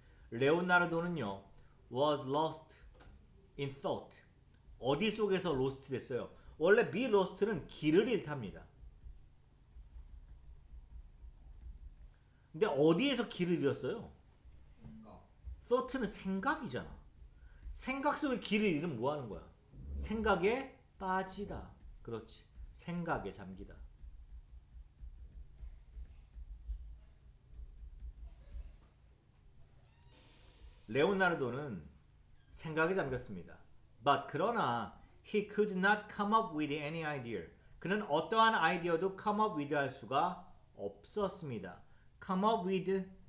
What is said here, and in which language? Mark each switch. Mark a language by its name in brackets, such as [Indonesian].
[Korean] 레오나르도는요 [English] was lost in thought [Korean] 어디 속에서 lost 됐어요? 원래 be lost는 길을 잃답니다. 근데 어디에서 길을 잃었어요? thought는 생각이잖아. 생각 속에 길을 잃으면 뭐 하는 거야? 생각에 빠지다. 그렇지. 생각에 잠기다. 레오나르도는 생각에 잠겼습니다. [English] But [Korean] 그러나 [English] he could not come up with any idea. [Korean] 그는 어떠한 아이디어도 [English] come up with [Korean] 할 수가 없었습니다. [English] come up with